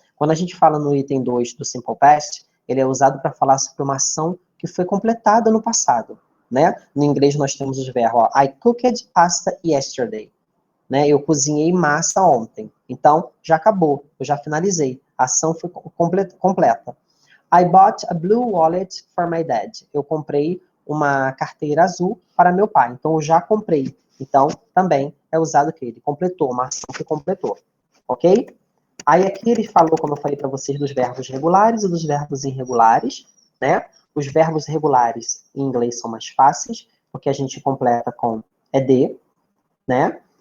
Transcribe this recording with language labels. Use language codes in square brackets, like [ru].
[pt] Quando a gente fala no item 2 do simple past, ele é usado para falar sobre uma ação que foi completada no passado, né? No inglês nós temos os verbos, ó, [en] I cooked pasta yesterday, [pt] né? Eu cozinhei massa ontem. Então, já acabou, eu já finalizei. A ação foi completa. [en] I bought a blue wallet for my dad. [pt] Eu comprei uma carteira azul para meu pai. Então, eu já comprei. Então, também é usado que ele completou, uma ação que completou. Ok? Aí aqui ele falou, como eu falei para vocês, dos verbos regulares e dos verbos irregulares, né? Os verbos regulares em inglês são mais fáceis, porque a gente completa com ed, né?